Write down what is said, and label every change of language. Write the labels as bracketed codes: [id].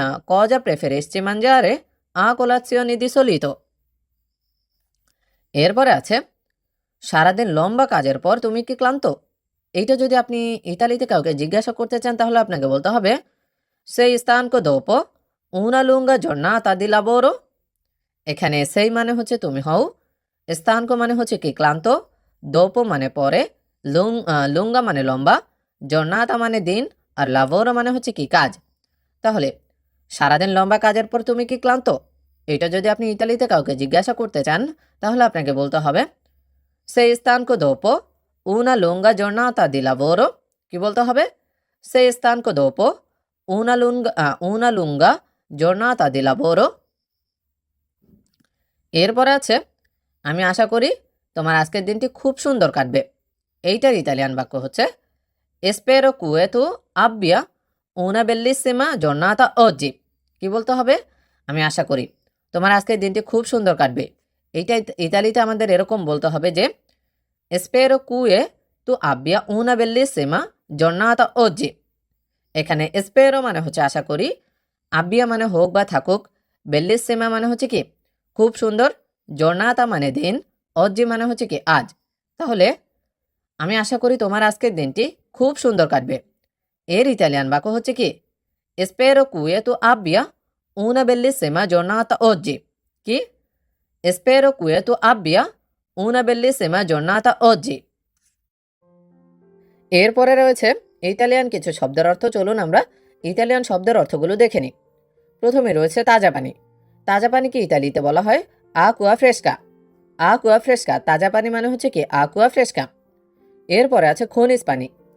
[it] cosa preferisci mangiare a colazione di solito। [bn] এরপরে আছে সারাদিন লম্বা কাজের পর তুমি কি ক্লান্ত। এইটা যদি আপনি ইতালিতে কাউকে জিজ্ঞাসা করতে চান তাহলে আপনাকে বলতে হবে [it] sei stanco dopo una lunga giornata di lavoro। [bn] এখানে সেই মানে হচ্ছে তুমি হও, স্থানক মানে হচ্ছে কি ক্লান্ত, দোপো মানে পরে, লুঙ্গা মানে লম্বা, জর্নাতা মানে দিন, আর লাভোরো মানে হচ্ছে কি কাজ। তাহলে সারাদিন লম্বা কাজের পর তুমি কি ক্লান্ত। এটা যদি আপনি ইতালিতে কাউকে জিজ্ঞাসা করতে চান তাহলে আপনাকে বলতে হবে [it] sei stanco dopo una lunga giornata di lavoro। [bn] কি বলতে হবে? [it] sei stanco dopo una lunga giornata di lavoro। [bn] এরপরে আছে আমি আশা করি তোমার আজকের দিনটি খুব সুন্দর কাটবে। এইটার ইতালিয়ান বাক্য হচ্ছে [it] spero che tu abbia una bellissima giornata oggi। [bn] কি বলতে হবে? আমি আশা করি তোমার আজকের দিনটি খুব সুন্দর কাটবে। এইটা ইতালিতে আমাদের এরকম বলতে হবে যে [it] spero che tu abbia una bellissima giornata oggi। [bn] এখানে spero মানে হচ্ছে আশা করি, abbia মানে হোক বা থাকুক, bellissima মানে হচ্ছে কি খুব সুন্দর, জর্নাতা মানে দিন, অজ্জি মানে হচ্ছে কি আজ। তাহলে আমি আশা করি তোমার আজকের দিনটি খুব সুন্দর কাটবে। এর ইতালিয়ান বাক্য হচ্ছে কি [it] spero che tu abbia una bellissima giornata oggi। [bn] কি? [it] spero che tu abbia una bellissima giornata oggi। [bn] এরপরে রয়েছে ইতালিয়ান কিছু শব্দের অর্থ। চলুন আমরা ইতালিয়ান শব্দের অর্থগুলো দেখে নিই। প্রথমে রয়েছে তাজা পানি। তাজা পানিকে ইতালিতে বলা হয় [it] acqua fresca। acqua fresca [bn] তাজা পানি মানে হচ্ছে কি acqua fresca। এরপরে আছে খনিজ পানি।